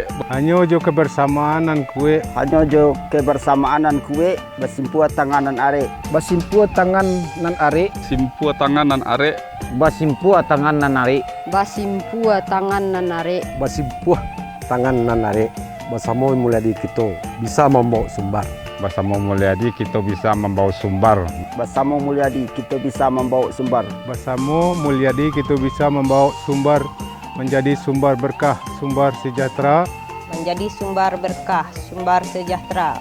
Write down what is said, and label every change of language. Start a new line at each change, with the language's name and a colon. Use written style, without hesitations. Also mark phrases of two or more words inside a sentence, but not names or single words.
Minangkabau: Hanya jo kebersamaan nan kue. Hanya jo kebersamaan nan kue. Basimpu tangan nan are. Basimpu tangan nan are. Simpu tangan nan are. Basimpu tangan nan are. Basimpu tangan nan are. Basimpuh tangan nan are.
Indonesian: Bersama Mulyadi kita bisa membawa sumbar. Bersama Mulyadi kita bisa membawa sumbar. Bersama Mulyadi kita bisa membawa sumbar. Bersama Mulyadi kita bisa membawa sumbar menjadi sumber berkah, sumber sejahtera. Menjadi sumber berkah, sumber sejahtera.